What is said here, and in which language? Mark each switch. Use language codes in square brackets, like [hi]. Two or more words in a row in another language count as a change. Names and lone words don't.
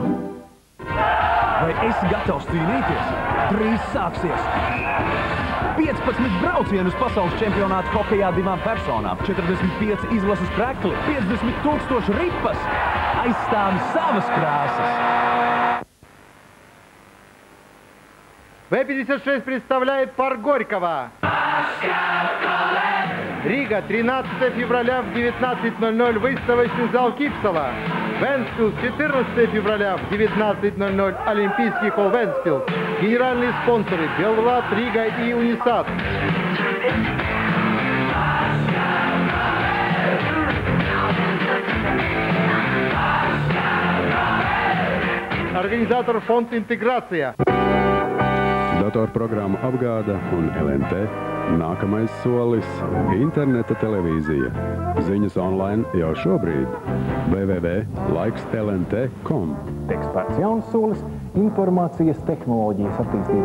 [lv] Vai esi gatavs cīnīties? Drīz sāksies! 15 braucienu uz pasaules čempionātu hokejā 2 personām, 45 izlases krekli, 50 000 ripas. Aizstāvi savas krāsas! [ru] В-56 представляет парк Горького. Рига, 13 февраля в 19:00, выставочный зал Кипсала. Вентспилс, 14 февраля в 19:00, Олимпийский холл Вентспилс. Генеральные спонсоры Белват, Рига и Унисат. Организатор фонд «Интеграция». [lv] Datorprogramma apgāda un LNT. Nākamais solis – interneta televīzija. Ziņas online jau šobrīd. www.laikslnt.com. Eksperts jauns solis – informācijas tehnoloģijas attīstībā.